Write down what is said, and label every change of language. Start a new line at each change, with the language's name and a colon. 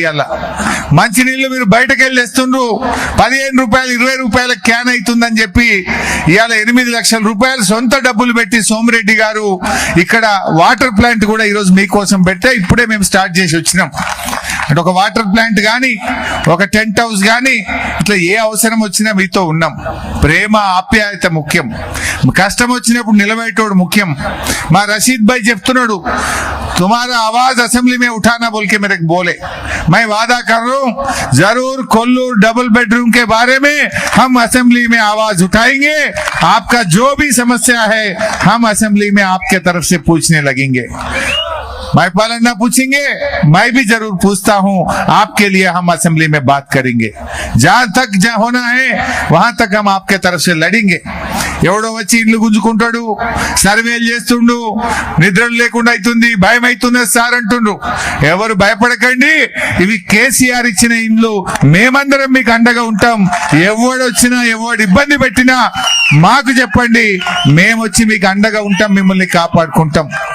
Telugu: ఇవాళ మంచినీళ్ళు మీరు బయటకు వెళ్ళి వేస్తుండ్రు, 15 రూపాయలు 20 రూపాయల క్యాన్ అవుతుందని చెప్పి ఇవాళ 8 లక్షల రూపాయలు సొంత డబ్బులు పెట్టి సోమిరెడ్డి గారు ఇక్కడ వాటర్ ప్లాంట్ కూడా ఈరోజు మీకోసం పెట్టే ఇప్పుడే మేము స్టార్ట్ చేసి వచ్చినాం. అంటే ఒక వాటర్ ప్లాంట్ కానీ ఒక టెంట్ హౌస్ కానీ ఇట్లా ఏ అవసరం వచ్చినా మీతో ఉన్నాం. ప్రేమ ఆప్యాయత ముఖ్యం. కష్టం వచ్చినప్పుడు నిలబెట్టోడు ముఖ్యం. మా రషీద్ భాయ్ చెప్తున్నాడు,
Hindi: तुम्हारा आवाज असेंबली में उठाना बोल के मेरे को बोले, मैं वादा कर रहा हूं जरूर कोल्लूर डबल बेडरूम के बारे में हम असेंबली में आवाज उठाएंगे. आपका जो भी समस्या है हम असेंबली में आपके तरफ से पूछने लगेंगे. महिपाल अन्ना पूछेंगे, मैं भी जरूर पूछता हूं, आपके लिए हम असेंबली में बात करेंगे. जहां तक होना है वहां तक हम आपके तरफ से लड़ेंगे.
Telugu: ఎవడో వచ్చి ఇల్లు గుంజుకుంటాడు, సర్వేలు చేస్తుండు, నిద్రలు లేకుండా అవుతుంది, భయం అవుతుంది సార్ అంటుండ్రు. ఎవరు భయపడకండి, ఇవి కేసీఆర్ ఇచ్చిన ఇండ్లు. మేమందరం మీకు అండగా ఉంటాం. ఎవడొచ్చినా ఎవడు ఇబ్బంది పెట్టినా మాకు చెప్పండి, మేమొచ్చి మీకు అండగా ఉంటాం, మిమ్మల్ని కాపాడుకుంటాం.